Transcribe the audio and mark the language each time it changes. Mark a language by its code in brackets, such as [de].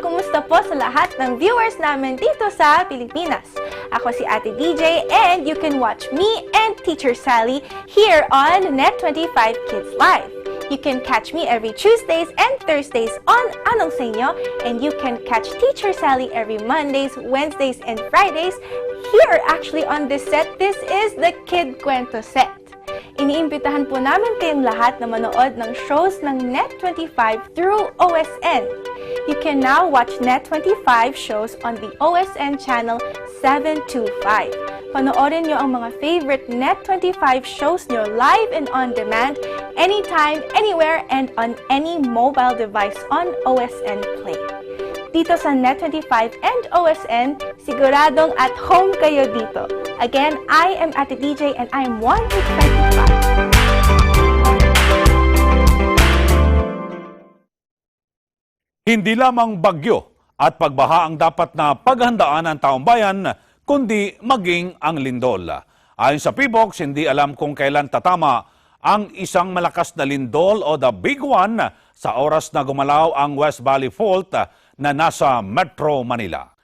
[tl] Kumusta po sa lahat ng viewers namin dito sa Pilipinas? Ako si [en] Ate DJ and you can watch me and Teacher Sally here on Net25 Kids Live. You can catch me every Tuesdays and Thursdays on Anong Sa Inyo, and you can catch Teacher Sally every Mondays, Wednesdays, and Fridays here actually on this set. This is the Kid Kwento set. [tl] Iniimbitahan po namin kayong lahat na manood ng shows ng Net25 through OSN. [en] You can now watch Net25 shows on the OSN channel 725. [tl] Panoorin nyo ang mga favorite Net25 shows nyo live [en] and on demand, anytime, anywhere, and on any mobile device on OSN Play. [tl] Dito sa Net25 and OSN, siguradong at home kayo dito. [en] Again, I am Ate DJ and I am 1 with 25. [tl] Hindi lamang bagyo at pagbaha ang dapat na paghandaan ng taong bayan, kundi maging ang lindol. Ayon sa PBOX, hindi alam kung kailan tatama ang isang malakas na lindol o the big one sa oras na gumalaw ang West Valley Fault na nasa Metro Manila.